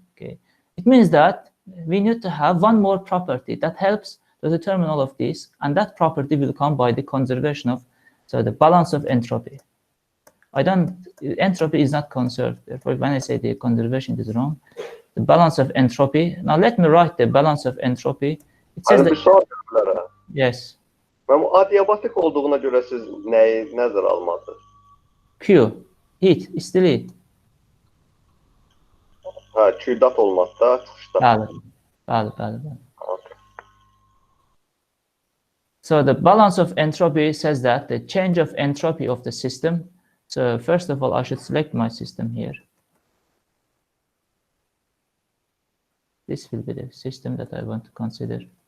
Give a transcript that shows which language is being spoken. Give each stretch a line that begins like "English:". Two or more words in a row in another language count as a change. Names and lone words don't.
English: Okay, it means that we need to have 1 more property that helps to determine all of this, and that property will come by the conservation of, so the balance of entropy. Entropy is not conserved. Therefore, when I say the conservation, it is wrong. The balance of entropy. Now let me write the balance of entropy. It says that, yes.
Azerbaijani: Adiabatik olduğuna göre siz neyi nəzərə almadınız?
English: Q, heat,
Azerbaijani: istilik. Ha, Q-dat olmaqda, çıxışda. Bəli.
English: So the balance of entropy says that the change of entropy of the system. So first of all, I should select my system here. This will be the system that I want to consider.